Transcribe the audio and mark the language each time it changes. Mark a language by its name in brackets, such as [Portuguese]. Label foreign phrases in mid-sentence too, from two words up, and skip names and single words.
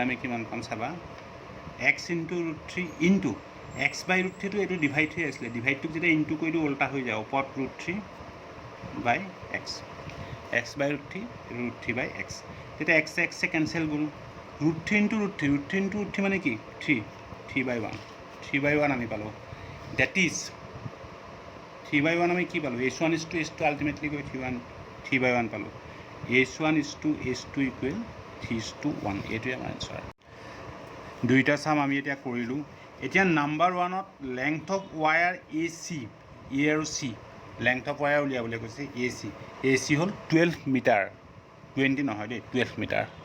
[Assamese] আমি কিমান পাম চাবা x ইনটু √3 ইনটু x বাই √3 টো এইটো ডিভাইড হৈ আছিলে ডিভাইডটোক যেতিয়া ইনটু কৰি দিওঁ উল্টা হৈ যায় ওপৰত √3 বাই x x বাই √3 √3 বাই x তেতিয়া x কেঞ্চেল গ'ল √3 ইনটু √3 মানে কি 3 বাই 1 আমি পালোঁ [English] that is [Assamese] 3 বাই 1 আমি কি পালোঁ [English] h1 is to h2 [Assamese] আল্টিমেটলি গৈ 3 বাই 1 পালোঁ [English] h1 is to h2 [Assamese] ইকুৱেল 3:1 এইটোৱে আমাৰ এনচাৰ দুইটা চাম আমি এতিয়া কৰিলোঁ এতিয়া নাম্বাৰ 1ত [English] length of wire [Assamese] AC E আৰু C [English] length of wire [Assamese] উলিয়াবলৈ কৈছে AC হ'ল 12 মিটাৰ 20 নহয় দেই 12 মিটাৰ